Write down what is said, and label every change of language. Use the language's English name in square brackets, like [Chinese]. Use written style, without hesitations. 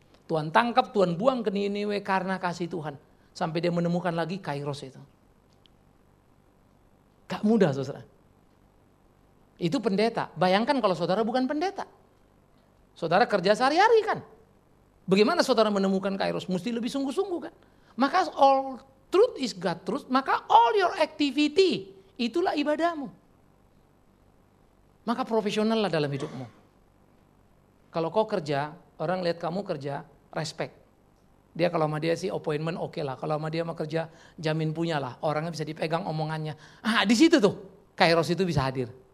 [Indonesian] Tuhan tangkap, Tuhan buang ke Niniwe karena kasih Tuhan. Sampai dia menemukan lagi Kairos itu. Gak mudah, saudara. Itu pendeta. Bayangkan kalau saudara bukan pendeta. Saudara kerja sehari-hari kan. Bagaimana saudara menemukan Kairos? Mesti lebih sungguh-sungguh kan. Maka [English] all truth is God truth. [Indonesian] Maka [English] all your activity, [Indonesian] itulah ibadahmu. Maka profesionallah dalam hidupmu. Kalau kau kerja, orang lihat kamu kerja, respect. Dia kalau sama dia sih appointment oke lah. Kalau sama dia mau kerja, jamin punya lah. Orangnya bisa dipegang omongannya. Ah, di situ tuh, Kairos itu bisa hadir.